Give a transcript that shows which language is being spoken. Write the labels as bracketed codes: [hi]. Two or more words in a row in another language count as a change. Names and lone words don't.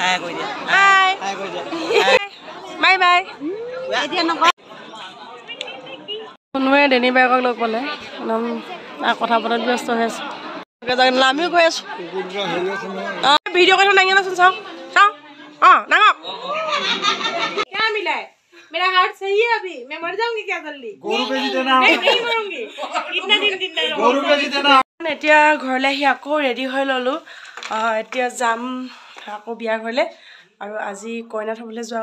[as] বাই বাই কোনোৱে ডেনি বাইকক লগ পালে একদম কথা পতাত ব্যস্ত হৈ আছে আমিও গৈ আছোঁ ভিডিঅ' কথা দাঙি আনাচোন চাওঁ ডাঙৰ [hi] क्या मिला है मेरा हार्ट सही है अभी मैं मर जाऊंगी क्या जल्दी गोरू बेची देना नहीं मरूंगी इतना दिन गोरू बेची देना [as] এতিয়া ঘৰলৈ আহি আকৌ ৰেডি হৈ ল'লোঁ এতিয়া যাম আকৌ বিয়া ঘৰলৈ আৰু আজি কইনা থ'বলৈ যোৱা